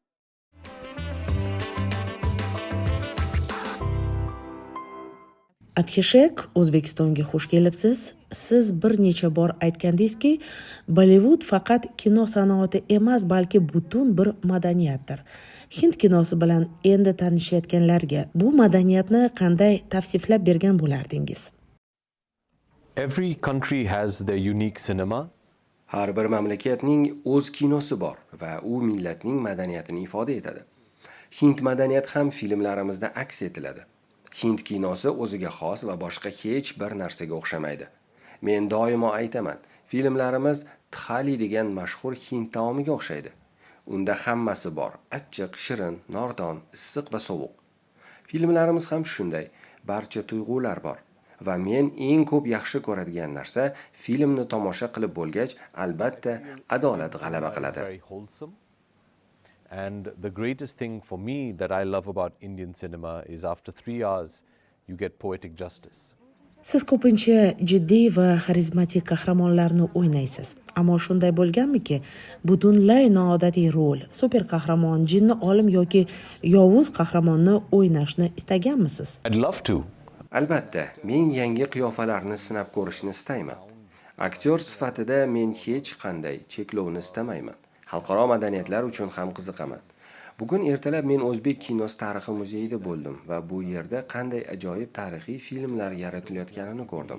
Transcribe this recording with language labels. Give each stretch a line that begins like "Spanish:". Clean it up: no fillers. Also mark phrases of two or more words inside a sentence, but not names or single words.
Uzbek: Abhishek, O'zbekistonga xush kelibsiz. Siz bir necha bor aytgandingizki, Bollivud faqat kino sanoati emas, balki butun bir madaniyatdir. Hind kinosi bilan endi tanishayotganlarga bu madaniyatni qanday tavsiflab bergan bo'lardingiz?
English: Every country has their unique cinema.
Uzbek: Har bir mamlakatning o'z kinosi bor va u millatning madaniyatini ifoda etadi. Hind madaniyati ham filmlarimizda aks etiladi. Hind kinosi o'ziga xos va boshqa hech bir narsaga o'xshamaydi. Men doimo aytaman, filmlarimiz thali degan mashhur hind taomiga o'xshaydi. Unda hammasi bor: achchiq, shirin, nordon, issiq va sovuq. Filmlarimiz ham shunday, barcha tuyg'ular bor. Va men eng ko'p yaxshi ko'radigan narsa, filmni tomosha qilib bo'lgach, albatta adolat g'alaba qiladi.
English: And the greatest thing for me that I love about Indian cinema is after 3 hours you get poetic justice.
Uzbek: Siz ko'pincha jiddiy va xarizmatik qahramonlarni o'ynaysiz. Ammo shunday bo'lganmiki, butunlay noodatiy rol, super qahramon, jinni olim yoki yovuz qahramonni o'ynashni istaganmisiz?
English: I'd love to.
Uzbek: Albatta, men yangi qiyofalarni sinab ko'rishni istayman. Aktyor sifatida men hech qanday cheklovni istamayman. Xalqaro madaniyatlar uchun ham qiziqaman. Bugun ertalab men O'zbek kinosi tarixi muzeyida bo'ldim va bu yerda qanday ajoyib tarixiy filmlar yaratilayotganini ko'rdim.